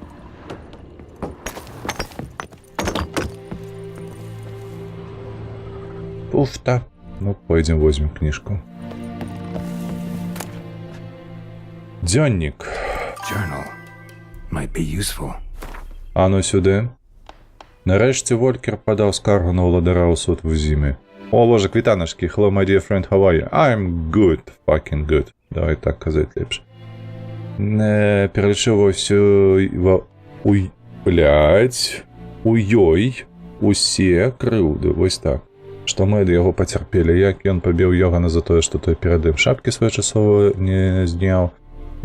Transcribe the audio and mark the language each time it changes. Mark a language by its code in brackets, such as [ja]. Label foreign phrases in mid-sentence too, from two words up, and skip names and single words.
[be] Пуфта. Ну, пойдзем возьмем кніжку. Дзённік. А ну сюды. Нарэшце Волькер падаў скаргу на ўладара ў суд в зіме. О, боже, квітанашкі. [en] Hello, my dear friend, how are you? I'm good, fucking good. [be] Давай так казаць лепш. Пералічыў усё... У ёй усе крыўды. Вось так. Што мы ад яго пацярпелі. Як ён пабіў Йогана за тое, што той перад ім шапкі своечасова не зняў.